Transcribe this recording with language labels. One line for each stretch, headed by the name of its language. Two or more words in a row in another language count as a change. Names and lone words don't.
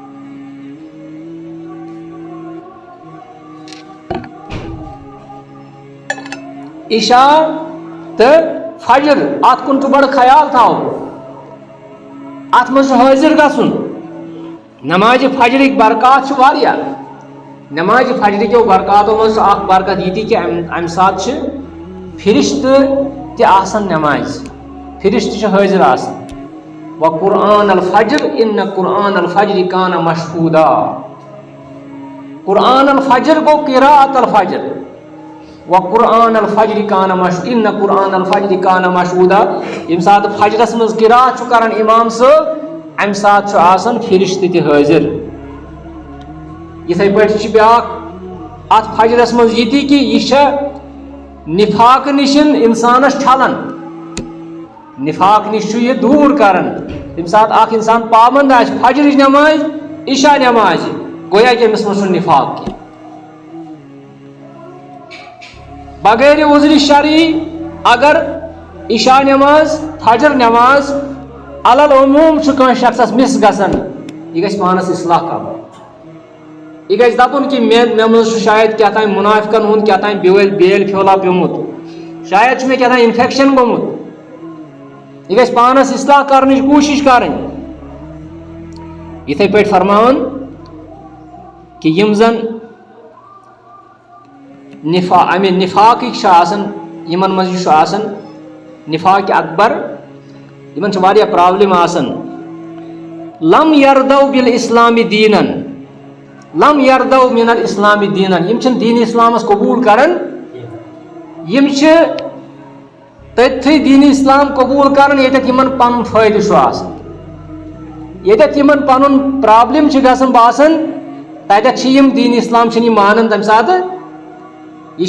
Kashmiri: عشاء تہٕ فجر ات کُن چھُ بڑٕ خیال تھاوُن ات منٛز چھُ حٲضر گژھُن نماز فجرٕکۍ برکات چھِ واریاہ نماز فجرٕکیو برکاتو منٛز چھُ اکھ برکت یہِ تہِ کہِ امہِ ساتہٕ چھِ فرشتہٕ تہِ آسان نمازِ فرشتہٕ چھِ حٲضر آسان
Arabic: وقرآن الفجر ان قرآن الفجر کان مشہودا قرآن الفجر گو قراءت الفجر وقرآن الفجر کان ان قرآن الفجر کان مشہودا
Kashmiri: ییٚمہِ ساتہٕ فجرس منٛز قراءت چھُ کران امام صٲب امہِ ساتہٕ چھُ آسان فرشتہٕ تہِ حٲضر یِتھے پٲٹھۍ چھِ بیاکھ اتھ فجرس منٛز یہِ تہِ کہِ یہِ چھےٚ نفاق نِش انسانس چھلان نفاق نش چھُ یہِ دوٗر کران ییٚمہِ ساتہٕ اکھ انسان پابند آسہِ فجرٕچ نماز عشاء نمازِ گویا کہ أمِس منٛز چھُنہٕ نفاق کینٛہہ
Arabic: بغیر عذرِ شرعی
Kashmiri: اگر عشاء نماز فجر نماز
Arabic: علل عموم
Kashmiri: چھُ کٲنٛسہِ شخصس مس گژھان یہِ گژھِ پانس اصلاح کرُن یہ گژھِ دپُن کہ مےٚ منٛز چھُ شاید کیٛاہ تام منافقن ہُنٛد کیٛاہ تام بیل پھیولا پیوٚمُت شاید چھُ مےٚ کیٛاہ تام انفیکشن گوٚمُت یہ گژھِ پانس اصلاح کرنٕچ کوٗشش کرٕنۍ یِتھے پٲٹھۍ فرماوان کہ یِم زن امہِ نفاقٕکۍ چھِ آسان یِمن منٛز یہِ چھُ آسان
Arabic: نفاق اکبر
Kashmiri: یِمن چھِ واریاہ پرابلم آسان
Arabic: لم یردو بالاسلام دیٖنن لم یردو من الاسلام دیٖنن
Kashmiri: یِم چھِنہٕ دیٖن اسلامس قبوٗل کران یِم چھِ تٔتھٕے دیٖن اسلام قبوٗل کران ییٚتٮ۪تھ یِمن پنُن فٲیدٕ چھُ آسان ییٚتٮ۪تھ یِمن پنُن پرابلم چھِ گژھان باسان تتٮ۪تھ چھِ یِم دیٖن اسلام چھِنہٕ یِم مانان تمہِ ساتہٕ یہ